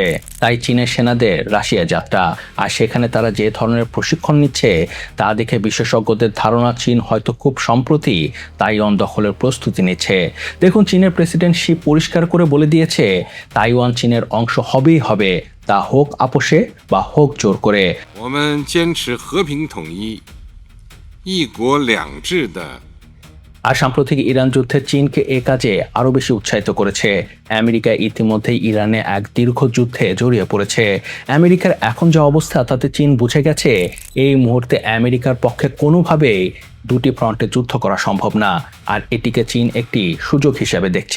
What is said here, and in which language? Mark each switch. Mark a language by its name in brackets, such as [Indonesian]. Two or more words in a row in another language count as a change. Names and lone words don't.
[Bangla] তাই চীনের সেনাদের রাশিয়া যাত্রা, আর সেখানে তারা যে ধরনের প্রশিক্ষণ নিচ্ছে তা দেখে বিশেষজ্ঞদের ধারণা চীন হয়তো খুব সম্প্রতি তাইওয়ান দখলের প্রস্তুতি নিচ্ছে। দেখুন, চীনের প্রেসিডেন্ট শি পরিষ্কার করে বলে দিয়েছে তাইওয়ান চীনের অংশ হবেই হবে, তা হোক আপোষে বা হোক জোর করে। [Chinese] 我们坚持和平统一、一国两制的 [Bangla] আর সাম্প্রতিক ইরান যুদ্ধে চীনকে এ কাজে আরও বেশি উৎসাহিত করেছে। আমেরিকা ইতিমধ্যেই ইরানে এক দীর্ঘ যুদ্ধে জড়িয়ে পড়েছে। আমেরিকার এখন যে অবস্থা তাতে চীন বুঝে গেছে এই মুহূর্তে আমেরিকার পক্ষে কোনোভাবেই দুটি ফ্রন্টে যুদ্ধ করা সম্ভব না, আর এটিকে চীন একটি সুযোগ হিসেবে দেখছে।